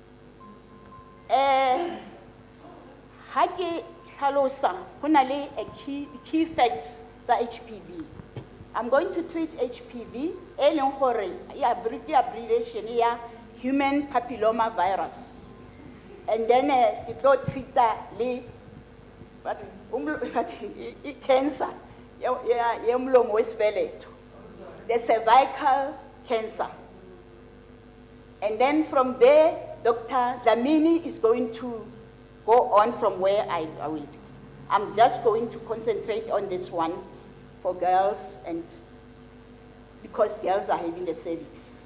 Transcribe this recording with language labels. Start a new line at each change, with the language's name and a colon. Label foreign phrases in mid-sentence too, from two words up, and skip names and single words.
Tswana: Ha ke tlhalosa go na le
English: key facts
Tswana: tsa HPV.
English: I'm going to treat HPV
Tswana: e leng gore e abbreviation ya
English: human papilloma virus. And then
Tswana: ke tlo treat le cancer ya
Zulu: umlomo wesibeletho,
English: the cervical cancer. And then from there, Dr. Dlamini is going to go on from where I will. I'm just going to concentrate on this one for girls, and because girls are having the cervix.